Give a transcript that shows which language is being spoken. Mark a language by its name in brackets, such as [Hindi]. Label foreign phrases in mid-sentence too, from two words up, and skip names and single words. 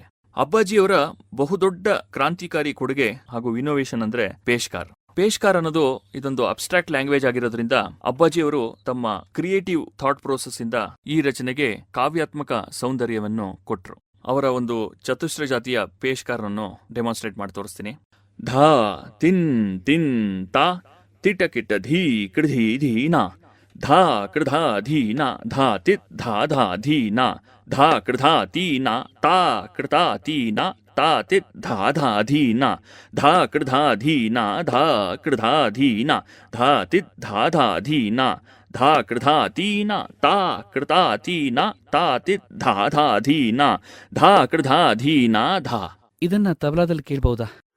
[Kannada] ಅಪ್ಪಾಜಿಯವರ ಬಹುದೊಡ್ಡ ಕ್ರಾಂತಿಕಾರಿ ಕೊಡುಗೆ ಹಾಗೂ ಇನೋವೇಷನ್ ಅಂದ್ರೆ ಪೇಶ್ಕಾರ್. ಪೇಶ್ಕಾರ್ ಅನ್ನೋದು ಇದೊಂದು [English] abstract language [Kannada] ಆಗಿರೋದ್ರಿಂದ ಅಪ್ಪಾಜಿಯವರು ತಮ್ಮ [English] creative thought process [Kannada] ಇಂದ ಈ ರಚನೆಗೆ ಕಾವ್ಯಾತ್ಮಕ ಸೌಂದರ್ಯವನ್ನು ಕೊಟ್ರು. ಅವರ ಒಂದು ಚತುಶ್ರ ಜಾತಿಯ ಪೇಶ್ಕಾರನ್ನು ಡೆಮಾನ್ಸ್ಟ್ರೇಟ್ ಮಾಡಿ ತೋರಿಸ್ತೀನಿ. ಧಾ ತಿನ್ ತಿನ್ ತಾ ತಿಟ ಕಿಟ ಧೀ ಕೃಧಿ ಧೀನಾ ಧಾ ಕೃಧಾ ಧೀನಾ ಧಾ ತಿತ್ ಧಾ ಧಾ ಧೀನಾ ಧಾ ಕೃಧಾ ತೀನಾ ತಾ ಕೃತಾ ತೀನಾ ತಾ ತಿತ್ ಧಾ ಧಾ ಧೀನಾ ಧಾ ಕೃಧಾ ಧೀನಾ ಧಾ ಕೃಧಾ ಧೀನಾ ಧಾ ತಿತ್ ಧಾ ಧಾ ಧೀನಾ ಧಾ ಕೃಧಾ ತೀನಾ ತಾ ಕೃತಾ ತೀನಾ ತಾ ತಿತ್ ಧಾ ಧಾ ಧೀನಾ ಧಾ ಕೃಧಾ ಧೀನಾ ಧಾ. ಇದನ್ನ ತಬಲಾದಲ್ಲಿ ಕೇಳಬಹುದಾ?